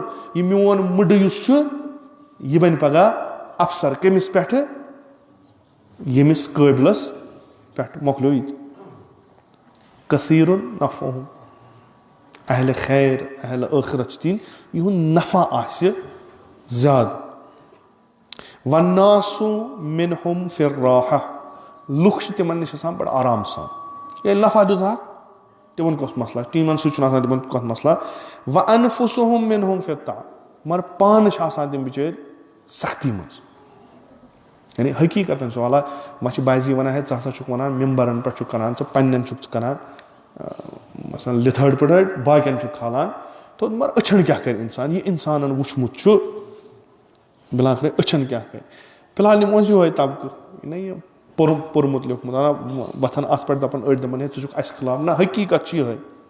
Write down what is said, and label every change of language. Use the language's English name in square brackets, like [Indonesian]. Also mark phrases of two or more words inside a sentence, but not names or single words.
[Kashmiri] یہِ میون مٕڈٕ یُس چھُ یہِ بنہِ پگاہ افسر. کٔمِس پٮ۪ٹھٕ؟ ییٚمِس قٲبلس پٮ۪ٹھ. مۄکلیو یہِ تہِ. [Arabic] کثیٖرُن نفعہُم, [Kashmiri] اہلِ خیر, اہلِ ٲخرت چھِ دِنۍ, یِہُنٛد نفع آسہِ زیادٕ. [Arabic] وَالنَّاسُ مِنْهُمْ فِي الرَّاحَةِ, [Kashmiri] لُکھ چھِ تِمن نِش آسان بڑٕ آرام سان. ییٚلہِ نفع دِتُکھ تِمن کۄس مسلہٕ, ٹیٖمن سۭتۍ چھُنہٕ آسان تِمن کانٛہہ مسلہٕ. [Arabic] وَأَنفُسُهُم مِنْهُمْ فِي التَّعَبِ, [Kashmiri] مگر پانہٕ چھِ آسان تِم بِچٲرۍ سختی منٛز یعنی حقیٖقتن چھُ واللہ ما چھِ بازی وَنان ہے ژٕ ہسا چھُکھ وَنان مِمبرن پٮ۪ٹھ چھُکھ کران ژٕ پننٮ۪ن چھُکھ ژٕ کران مثلاً لِتھٲڑ پِٹھٲڑ باقین چھُکھ کھالان تو مگر أچھن کیٛاہ کرِ اِنسان یہِ اِنسانن وٕچھمُت چھُ بِلاخرے أچھن کیٛاہ کرِ فِلحال نِمو أسۍ یِہوے طبقہٕ یہِ پوٚرمُت لیوٗکھمُت وۄتھان اَتھ پٮ۪ٹھ دَپان أڑۍ دَپان ہے ژٕ چھُکھ اَسہِ خٕلاف نہ حقیٖقت چھِ یِہوے